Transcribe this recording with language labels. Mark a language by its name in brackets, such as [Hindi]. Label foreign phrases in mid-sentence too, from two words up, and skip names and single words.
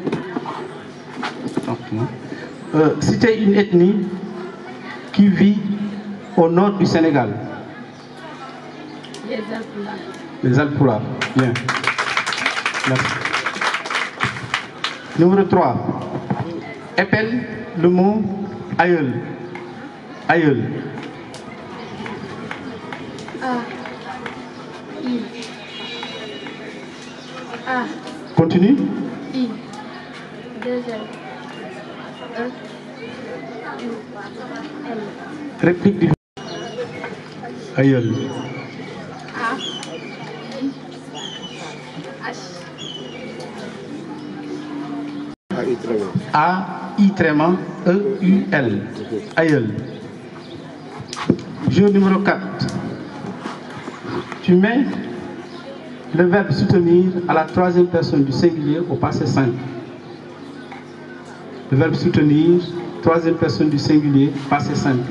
[French] Citez une ethnie qui vit au nord du Sénégal. Les Alpulaar. Les Alpulaar, bien. Merci. Numéro 3. Épelle le mot aïeul. Aïeul. A. I. A. Continue. I. 2 L. E. U. L. Réplique du aïeul. A. I. H. A-I-E-U-L. Aïeul. Jeu numéro 4. Tu mets le verbe soutenir à la troisième personne du singulier au passé simple. Le verbe soutenir, troisième personne du singulier, passé simple.